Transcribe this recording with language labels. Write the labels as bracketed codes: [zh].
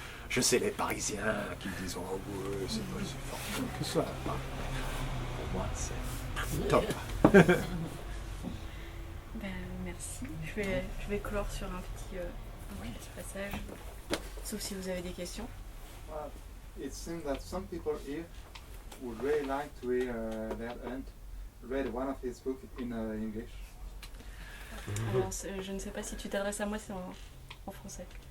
[fr] Je sais les Parisiens qui disent « Oh oui, c'est pas si fort que ça. » Pour moi, c'est top. Merci. Je vais clore sur un petit passage. Sauf si vous avez des questions. [en] It seems that some people here would really like to hear read one of his books in English. [fr] Alors, je ne sais pas si tu t'adresses à moi, c'est en français.